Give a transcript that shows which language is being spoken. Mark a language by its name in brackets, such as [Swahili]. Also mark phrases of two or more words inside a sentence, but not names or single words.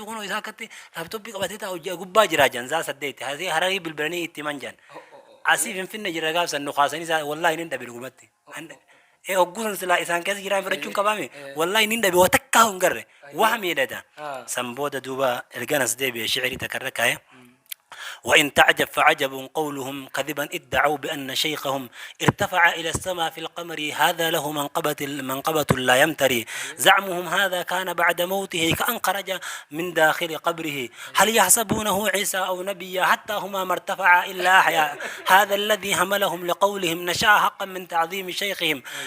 [Oromo] kun isaa akkatti laaptooppii qabatee taa'u gubbaa jira jaan zaa saddeeti Harari bilbilanii itti man jaan asii finfinne jira gaafsan nu kaasanii isaa wallahi hin dhabe dhugumatti ogguun sila isaan keessa jiraan fudhachuun qabame wallahi nin dhabe waa takkaa hin garre waa miidhata san booda duuba erganas deebi'e shi'irii takarra kaa'e [Arabic] وإن تعجب فعجب قولهم كذبا ادعوا بأن شيخهم ارتفع إلى السماء في القمر هذا له منقبة لا يمتري زعمهم هذا كان بعد موته كأن خرج من داخل قبره هل يحسبونه عيسى أو نبيا حتى هما ما ارتفعا إلا أحياء هذا الذي هملهم لقولهم نشاء حقا من تعظيم شيخهم